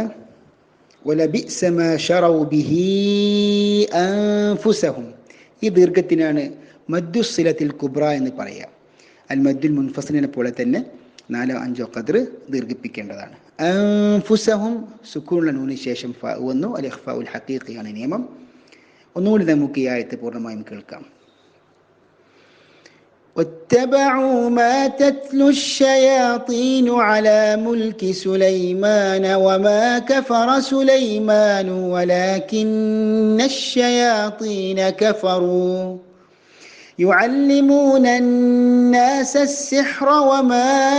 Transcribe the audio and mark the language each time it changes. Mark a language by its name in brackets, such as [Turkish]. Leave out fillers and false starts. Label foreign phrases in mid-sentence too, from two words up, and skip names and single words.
[Arabic] ولبئس ما شروا به أنفسهم, [Malayalam] ഈ ദീർഘത്തിനാണ് [Arabic] مد الصلة الكبرى [Malayalam] എന്ന് പറയുക. [Arabic] المد [Malayalam] മുൻഫസിലിനെ പോലെ തന്നെ 4 5 ഖദർ ദീർഘിപ്പിക്കേണ്ടതാണ്. അൻഫുസഹും സുക്കൂനുള്ള നൂന് ശേഷം ഫാ വന്നു. [Arabic] الإخفاء [Malayalam] ഹഖീഖിയാണ് നിയമം. ഒന്നുകൂടി നമുക്ക് ഈ ആയത്ത് പൂർണ്ണമായും കേൾക്കാം. [Arabic] واتبعوا ما تتلو الشياطين على ملك سليمان وما كفر سليمان ولكن الشياطين كفروا يعلمون الناس السحر وما